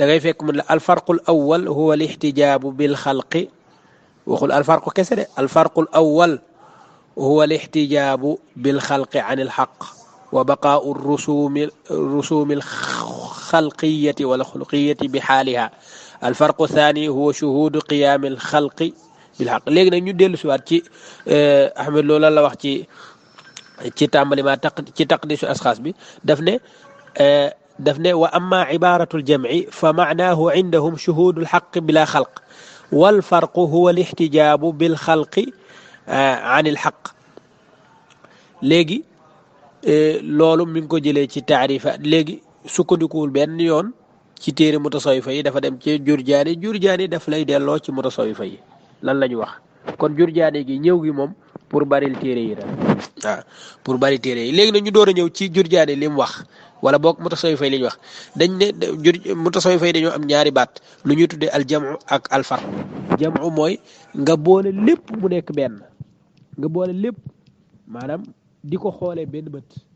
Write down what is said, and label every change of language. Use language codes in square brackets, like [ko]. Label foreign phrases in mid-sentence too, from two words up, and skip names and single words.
[wo] ngay fekk mun la [ar] الفرق الأول هو الاحتجاب بالخلق [wo] waxul alfarqu kese de [ar] الفرق الأول هو الاحتجاب بالخلق عن الحق وبقاء رسوم الخلقية ولا الخلقية بحالها الفرق الثاني هو شهود قيام الخلق بالحق [wo] léegi nag ñu dellu siwaat ci Ahmed Lo la wax ci tàmbali ma ci [ar] تقديس الأشخاص [wo] bi daf ne [ar] وأما عبارة الجمع فمعناه عندهم شهود الحق بلا خلق والفرق هو الاحتجاب بالخلق عن الحق [wo] léegi loolu mi ngi ko jëlee ci taarifa léegi sukkandikuwul benn yoon ci téere mutasawifa yi dafa dem ci Jurjaani daf lay delloo ci mutasawifa yi lan la ñu wax kon Jurjaani gi ñëw gi moom pour baril téere yi rek waaw pour bari téere yi léegi nag ñu door a ñëw ci Jurjaani li mu wax wala boog mutasawifa yi li ñu wax dañ ne mutasawifa yi dañoo am ñaari baat lu ñuy tuddee aljamu ak alfarq jamu mooy nga boole lépp mu nekk benn nga boole lépp maanaam di ko xoolee benn bët